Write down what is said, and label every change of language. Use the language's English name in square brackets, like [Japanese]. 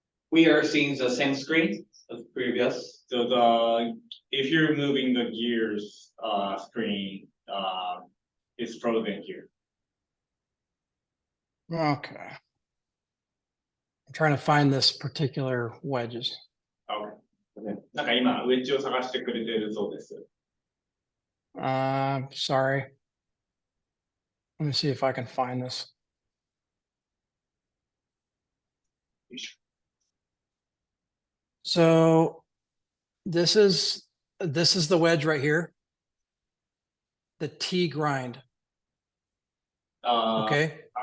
[English] We are seeing the same screen as previous. So if you're moving the gears screen, it's frozen here. Okay. I'm trying to find this particular wedges. Okay. [Japanese] なんか今、ウェッジを探してくれているそうです。 [English] Sorry. Let me see if I can find this. So this is the wedge right here. The T grind. Okay.